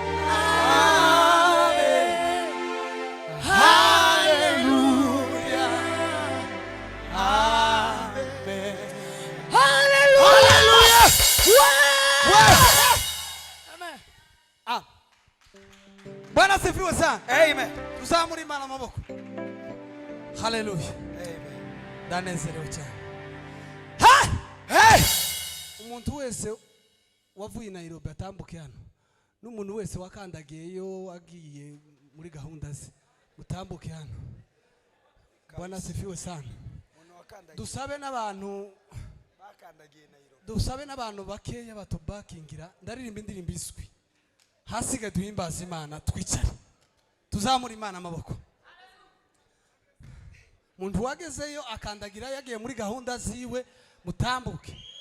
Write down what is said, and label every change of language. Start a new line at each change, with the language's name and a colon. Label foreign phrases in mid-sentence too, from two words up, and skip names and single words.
Kinyarwanda: Amen. Amen. Hallelujah.
Swahili: Amen. Hallelujah. Hallelujah. Wow. Wow. Amen. Ah. Bwana asifiwe sana.
Kinyarwanda: Amen. Tuzamure Imana amaboko. Hallelujah. Amen. Ndanezerewe cyane. Ha! Hey! Umuntu wese wavuye i Nairobi atambuke hano. N'umuntu wese wakandagiyeyo agiye muri gahunda ze, utambuke hano.
Swahili: Bwana asifiwe sana.
Kinyarwanda: Umuntu wakandagiye. Dusabe n'abantu, Bakandagiye Nairobi. dusabe n'abantu bakeya batubakingira. Ndaririmba indirimbo izwi. Hasigaye duhimbaze Imana, twicare. Tuzamure Imana amaboko. Muntu wagezeyo akandagira yagiye muri gahunda ziwe, mutambuke.